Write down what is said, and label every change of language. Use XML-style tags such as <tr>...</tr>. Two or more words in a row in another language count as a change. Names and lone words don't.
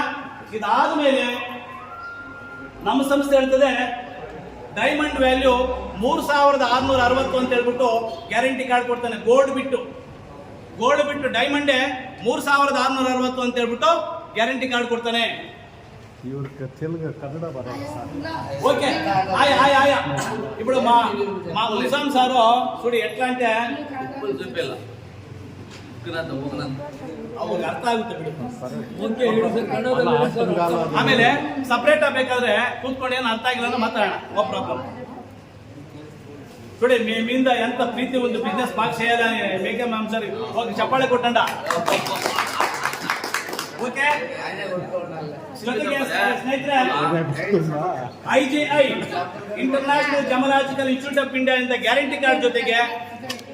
<kn>ಇದಾದ ಮೇಲೆ ನಮ್ಮ ಸಂಸ್ಥೆ ಹೇಳ್ತದೆ</kn> <en>diamond value</en> <kn>3660 ಅಂತ ಹೇಳ್ಬಿಟ್ಟು</kn> <en>guarantee card</en> <kn>ಕೊಡ್ತಾನೆ. ಗೋಲ್ಡ್ ಬಿಟ್ಟು ಡೈಮಂಡ್ 3660 ಅಂತ ಹೇಳ್ಬಿಟ್ಟು</kn> <en>guarantee card</en> <kn>ಕೊಡ್ತಾನೆ.</kn> <te>ఓకే ఆయ ఇప్పుడు మా ముసాం సారు చూడు ఎట్లా అంటే</te> <kn>ಅವ್ರಿಗೆ ಅರ್ಥ ಆಗುತ್ತೆ ಬಿಡಿ. ಆಮೇಲೆ ಸಪ್ರೇಟ್ ಬೇಕಾದ್ರೆ ಕೂತ್ಕೊಂಡು ಏನು ಅರ್ಥ ಆಗಿಲ್ಲ ಅಂದ್ರೆ ಮಾತಾಡೋಣ,</kn> <en>no problem.</en> <te>చూడే మీ మీద ఎంత ప్రీతి ఉంది, బిజినెస్ బాగా చేయాలని మేకే మ్యామ్ సార్ ఒక చప్పాಳೆ కొట్టండి.</te> <kn>ಓಕೆ, ಸ್ನೇಹಿತರೆ, IGI ಇಂಟರ್ನ್ಯಾಷನಲ್ ಜಮಲಾಜಿಕಲ್ ಇನ್ಸ್ಟಿಟ್ಯೂಟ್ ಆಫ್ ಇಂಡಿಯಾ ಇಂದ</kn> <en>guarantee card</en> <kn>ಜೊತೆಗೆ</kn>